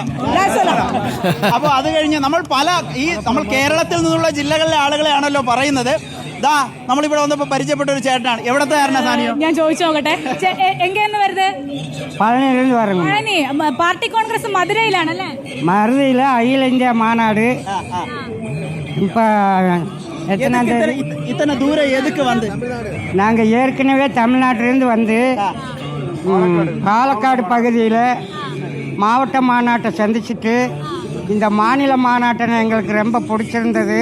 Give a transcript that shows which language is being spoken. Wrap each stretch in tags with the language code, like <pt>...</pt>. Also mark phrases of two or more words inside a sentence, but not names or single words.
<ml>അപ്പൊ അത് കഴിഞ്ഞ് നമ്മൾ കേരളത്തിൽ നിന്നുള്ള ജില്ലകളിലെ ആളുകളെയാണല്ലോ പറയുന്നത്. നമ്മളിവിടെ വന്നപ്പോ പരിചയപ്പെട്ട ഒരു ചേട്ടനാണ്. എവിടത്തെ കാരണ സാനിയോ? ഞാൻ ചോദിച്ചു നോക്കട്ടെ, എങ്കെന്ന് വരുന്നത്? പഴനി. പാർട്ടി കോൺഗ്രസ് മധുരയിലാണല്ലേ?</ml> <ta>மதுரையில் அகில இந்திய மாநாடு இப்போ இத்தனை தூரம் எதுக்கு வந்து? நாங்கள் ஏற்கனவே தமிழ்நாட்டிலேருந்து வந்து பாலக்காடு பகுதியில் மாவட்ட மாநாட்டை சந்திச்சுட்டு இந்த மாநில மாநாட்டை எங்களுக்கு ரொம்ப பிடிச்சிருந்தது.</ta>